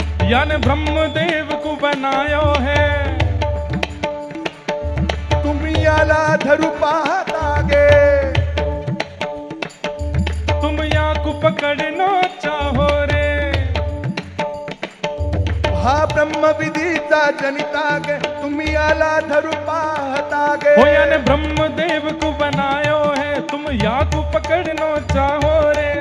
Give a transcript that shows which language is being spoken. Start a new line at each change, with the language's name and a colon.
Hindi: याने ब्रह्मदेव को बनायो है
Marathi: तुम्ही याला धरू पाहता गे
Hindi: तुम या को पकड़नो चाहो रे
Marathi: हा ब्रह्मविधीचा जनिता गे तुम्ही याला धरू पाहता गे
Hindi: हो याने ब्रह्मदेव को बनायो है तुम या को पकड़नो चाहो रे